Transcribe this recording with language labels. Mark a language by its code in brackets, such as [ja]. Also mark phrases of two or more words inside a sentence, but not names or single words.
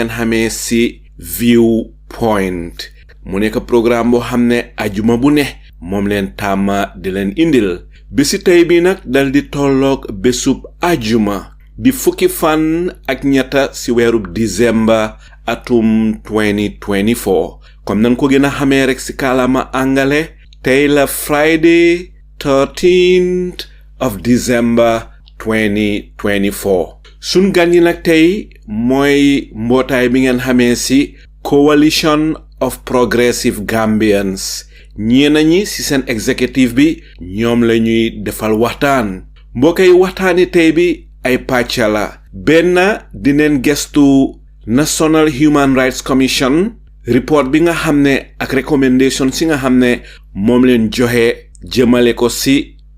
[wo] ngeen xamee ci Viewpoint mu nekk programme boo xam ne ajuma bu ne moom leen tàmma di leen indil bési tey bi nag dal di tolloog bésub ajuma di fukki fan ak ñetta ci weerub December atum 2024 comme nan ko gën a xamee rek ci kàllaama angale tey la [en] Friday 13th of December [wo] 2024 sun gan yi nag tey mooy mbootaay bi ngeen xamee ci Coalition of Progressive Gambians ñeena ñi ci seen executive bi ñoom la ñuy defal waxtaan mbokkay waxtaani tey bi ay pàcca la benn dineen gestu National Human Rights Commission report bi nga xam ne ak recommendation si nga xam ne moom leen joxe jëmale ko ci